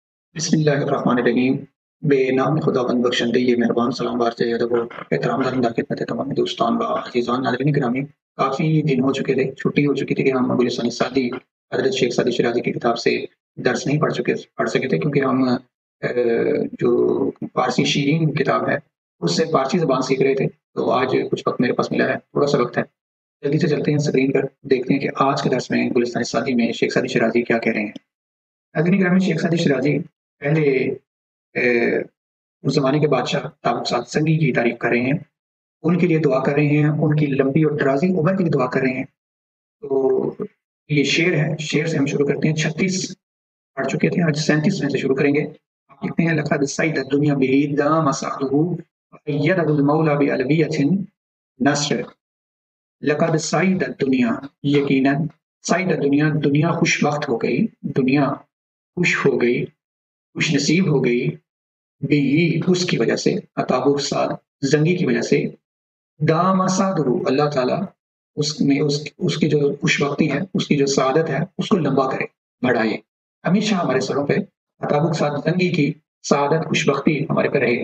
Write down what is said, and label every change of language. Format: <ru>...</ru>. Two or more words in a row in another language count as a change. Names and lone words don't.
<ar>بسم اللہ الرحمن الرحیم۔</ar> <fa>بے نام خداوند بخشندہ یہ مہربان سلام بار سے ادب و احترام دارندہ خدمت تمام دوستان و عزیزان ناظرین گرامی،</fa> <ur>کافی دن ہو چکے تھے، چھٹی ہو چکی تھی کہ ہم گلستان سعدی حضرت شیخ سعدی شیرازی کی کتاب سے درس نہیں پڑھ سکے تھے، کیونکہ ہم جو فارسی شیرین کتاب ہے اس سے فارسی زبان سیکھ رہے تھے۔ تو آج کچھ وقت میرے پاس ملا ہے، تھوڑا سا وقت ہے، جلدی سے چلتے ہیں اسکرین پر، دیکھتے ہیں کہ آج کے درس میں گلستان سعدی میں شیخ سعدی شیرازی کیا کہہ رہے ہیں۔ ناظرین گرامی، شیخ سعدی شیرازی پہلے اس زمانے کے بادشاہ تابوک سعد سنگی کی تعریف کر رہے ہیں، ان کے لیے دعا کر رہے ہیں، ان کی لمبی اور درازی عمر کے لیے دعا کر رہے ہیں۔ تو یہ شعر ہے، شعر سے ہم شروع کرتے ہیں۔ 36 پڑھ چکے تھے، آج 37 میں سے شروع کریں گے۔ آپ لکھتے ہیں:</ur> <ar>لقد سعید الدنیا به دام سعده وأيده المولى بألوية نصر۔ لقد سعید الدنیا،</ar> <ur>یقیناً</ur> <ar>سعید الدنیا،</ar> <ur>دنیا خوش بخت ہو گئی، دنیا خوش ہو گئی، خوش نصیب ہو گئی، بھی اس کی وجہ سے، تابوک سعد زنگی کی وجہ سے،</ur> <ar>دام سعدہ،</ar> <ur>اللہ تعالیٰ اس کی جو خوش بختی ہے، اس کی جو سعادت ہے، اس کو لمبا کرے، بڑھائے، ہمیشہ ہمارے سروں پہ تابوک سعد زنگی کی سعادت خوش بختی ہمارے پہ رہے۔</ur>